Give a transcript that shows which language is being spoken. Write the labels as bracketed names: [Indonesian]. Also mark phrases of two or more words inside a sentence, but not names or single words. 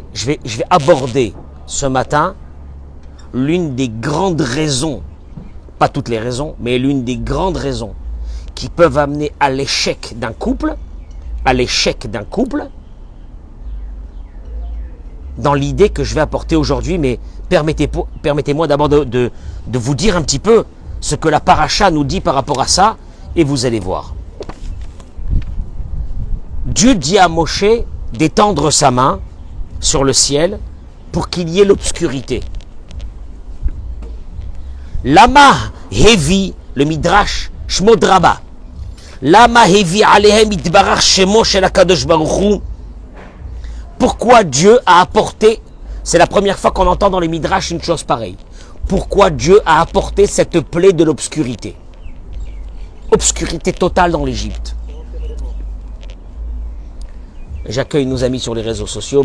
[French] Je vais aborder ce matin l'une des grandes raisons, pas toutes les raisons, mais l'une des grandes raisons qui peuvent amener à l'échec d'un couple, dans l'idée que je vais apporter aujourd'hui, mais permettez-moi d'abord de vous dire un petit peu ce que la paracha nous dit par rapport à ça, et vous allez voir. Dieu dit à Moshe d'étendre sa main sur le ciel pour qu'il y ait l'obscurité. [Hebrew] למה הביא, le midrash Shmod Rabbah. למה הביא עליהם יתברך שמו של הקדוש ברוך הוא. [French] Pourquoi Dieu a apporté, c'est la première fois qu'on entend dans les midrash une chose pareille. Pourquoi Dieu a apporté cette plaie de l'obscurité? Obscurité totale dans l'Égypte. J'accueille nos amis sur les réseaux sociaux.